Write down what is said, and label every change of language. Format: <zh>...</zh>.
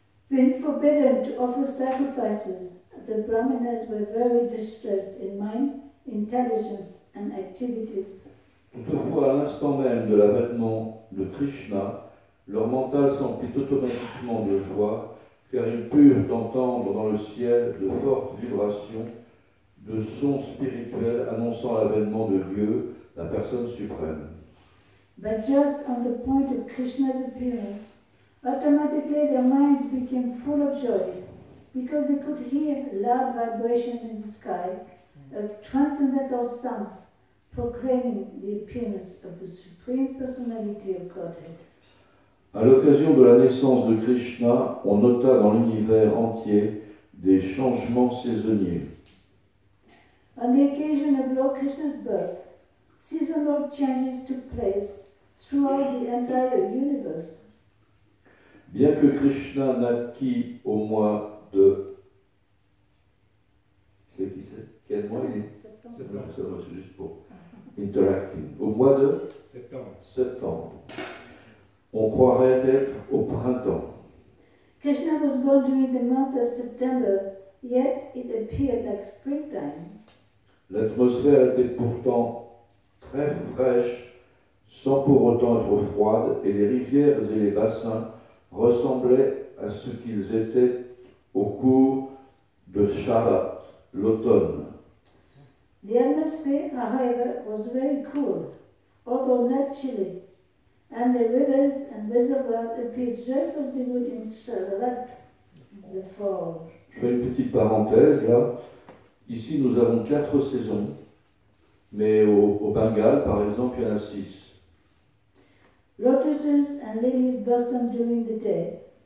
<en>When forbidden to offer sacrifices, the Brahmanas were very distressed in mind, intelligence, and activities.</en> <fr>Toutefois, à l'instant même de l'avènement de Krishna, leur mental s'emplit automatiquement de joie, car ils purent entendre dans le ciel de fortes vibrations, de sons spirituels annonçant l'avènement de Dieu, la personne suprême.</fr> <en>But just on the point of Krishna's appearance, automatically their minds became full of joy, because they could hear loud vibration in the sky of transcendental sounds proclaiming the appearance of the Supreme Personality of Godhead.</en> <fr>À l'occasion de la naissance de Krishna, on nota dans l'univers entier des changements saisonniers.</fr> <en>On the occasion of Lord Krishna's birth, seasonal changes took place throughout the entire universe.</en> <fr>Bien que Krishna naquit au mois de... C'est qui c'est? Quel mois il est? Septembre. C'est juste pour interacting. Au mois de septembre. On croirait être au printemps.</fr> <en>Krishna was born during the month of September, yet it appeared like springtime.</en> <fr>L'atmosphère était pourtant très fraîche, sans pour autant être froide, et les rivières et les bassins ressemblaient à ce qu'ils étaient au cours de Sharat, l'automne.</fr> <en>The atmosphere, however, was very cool, although not chilly, and the rivers and reservoirs appeared just as they would in Sharat, the fall.</en> <fr>Je fais une petite parenthèse là. Ici, nous avons 4 saisons, mais au Bengale, par exemple, il y en a 6.</fr> <en>Lotuses and lilies blossom during the day.</en>